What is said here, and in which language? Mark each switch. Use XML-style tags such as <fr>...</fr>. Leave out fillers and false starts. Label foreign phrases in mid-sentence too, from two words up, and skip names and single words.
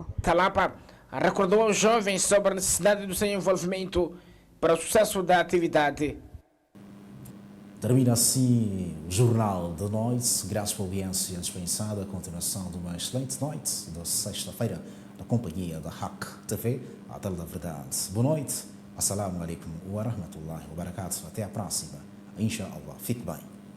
<pt>Talapa recordou aos jovens sobre a necessidade do seu envolvimento para o sucesso da atividade. Termina assim o Jornal da Noite. Graças pela audiência dispensada. A continuação de uma excelente noite da sexta-feira na companhia da Hack TV, a tela da verdade. Boa noite.</pt> <ar>السلام عليكم ورحمة الله وبركاته.</ar> <pt>Até a próxima. Inshallah. Fique bem.</pt>